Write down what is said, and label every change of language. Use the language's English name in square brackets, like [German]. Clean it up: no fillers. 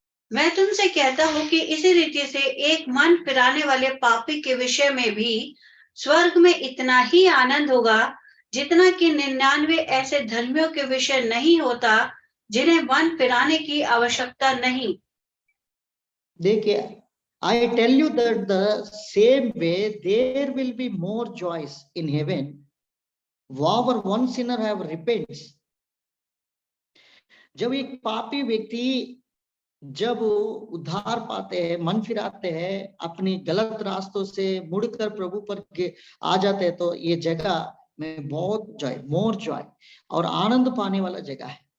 [Hindi] मैं तुमसे कहता हूं कि इसी रीति से एक मन फिराने वाले पापी के विषय में भी स्वर्ग में इतना ही आनंद होगा जितना कि 99 ऐसे धर्मियों के विषय नहीं होता जिन्हें मन फिराने की आवश्यकता नहीं। देखिए, [English] I tell you that the same way there will be more joys in heaven wherever one sinner have repents. [Hindi] जब एक पापी व्यक्ति जब उद्धार पाते हैं, मन फिराते हैं, अपनी गलत रास्तों से मुड़कर प्रभु पर आ जाते हैं, तो ये जगह में बहुत [English] joy, more joy [Hindi] और आनंद पाने वाला जगह है।